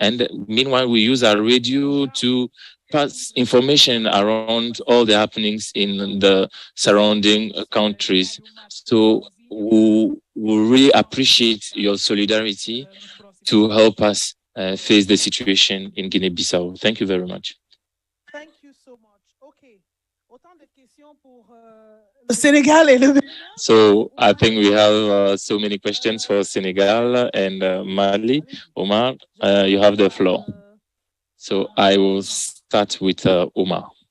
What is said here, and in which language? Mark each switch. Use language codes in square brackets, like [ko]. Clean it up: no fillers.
[en] And meanwhile, we use our radio to pass information around all the happenings in the surrounding countries. So we really appreciate your solidarity to help us face the situation in Guinea-Bissau. Thank you very much. Thank you so much. Okay. [fr] Autant de questions pour le Sénégal et le... [en] So I think we have so many questions for Senegal and Mali. Omar, you have the floor. So I will start with Omar.